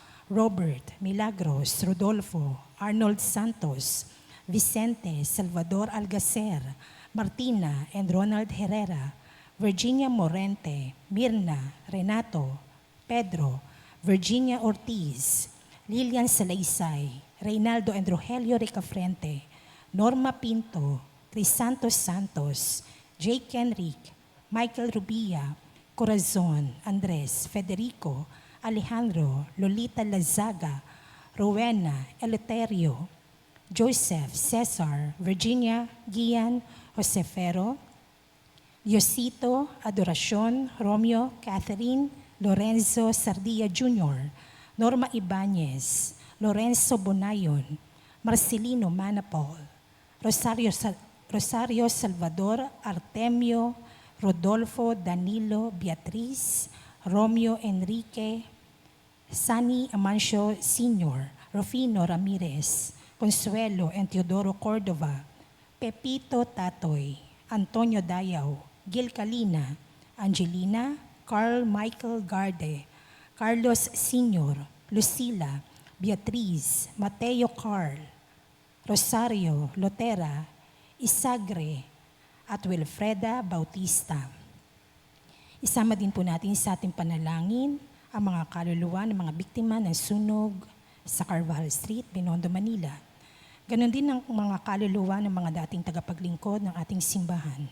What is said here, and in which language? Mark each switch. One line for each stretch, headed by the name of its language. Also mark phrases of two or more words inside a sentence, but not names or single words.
Filipino: Robert, Milagros, Rodolfo, Arnold Santos, Vicente, Salvador Algacer, Martina and Ronald Herrera, Virginia Morente, Mirna, Renato, Pedro, Virginia Ortiz, Lilian Salaysay, Reynaldo and Rogelio Ricafrente, Norma Pinto, Crisanto Santos, Jake Enrique, Michael Rubia, Corazon, Andres, Federico, Alejandro, Lolita Lazaga, Rowena, Eleuterio, Joseph, Cesar, Virginia, Gian, Josefero, Diosito, Adoracion, Romeo, Catherine, Lorenzo Sardia Jr., Norma Ibanez, Lorenzo Bonayon, Marcelino Manapol, Rosario Salvador, Artemio, Rodolfo, Danilo, Beatriz, Romeo Enrique, Sani Amancio Sr., Rufino Ramirez, Consuelo and Teodoro Cordova, Pepito Tatoy, Antonio Dayaw, Gil Calina, Angelina, Carl Michael Garde, Carlos Sr., Lucila, Beatriz, Mateo Carl, Rosario Lotera, Isagre, at Wilfreda Bautista. Isama din po natin sa ating panalangin ang mga kaluluwa ng mga biktima ng sunog sa Carvajal Street, Binondo, Manila. Ganon din ang mga kaluluwa ng mga dating tagapaglingkod ng ating simbahan.